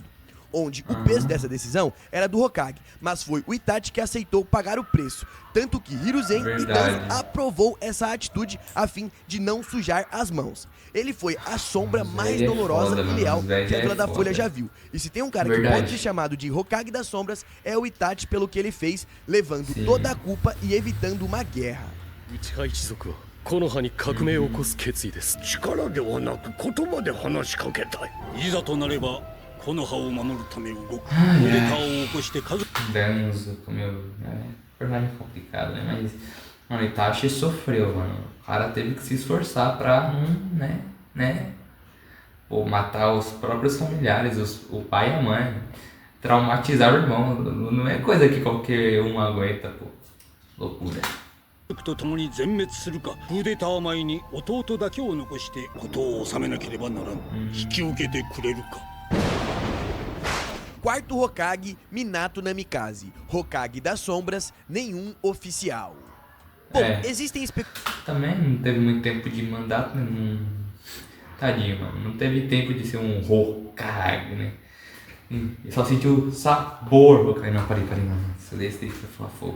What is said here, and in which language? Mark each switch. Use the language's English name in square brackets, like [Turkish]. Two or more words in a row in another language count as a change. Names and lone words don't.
[Portuguese] Onde o peso dessa decisão era do Hokage, mas foi o Itachi que aceitou pagar o preço, tanto que Hiruzen e Danzo aprovou essa atitude a fim de não sujar as mãos. Ele foi a sombra mais dolorosa e leal que a Vila da Folha já viu. E se tem um cara que pode ser chamado de Hokage das Sombras, é o Itachi pelo que ele fez, levando toda a culpa e evitando uma guerra. [Japanese] 木の葉に革命を起こす決意です。力ではなく言葉で話しかけたい。いざとなれば木の葉を守るため動く。クーデターを起こして数。 [Portuguese] Danzo, personagem complicado, né? Mas, mano, Itachi sofreu, mano. O cara teve que se esforçar pra, matar os próprios familiares, o pai e a mãe. Traumatizar o irmão. Não é coisa que qualquer um aguenta, pô. Loucura. [Japanese] と共に全滅するか、クーデター前に弟だけを残して事を収めなければならん。引き受けてくれるか。 [Portuguese] Quarto Hokage, Minato Namikaze. Hokage das Sombras, nenhum oficial. Bom, existem Também não teve muito tempo de mandato, né? Tadinho, mano. Não teve tempo de ser um Hokage, né? Ele só sentiu sabor do Hokage. Não, parei, mano. Desse vai falar fogo.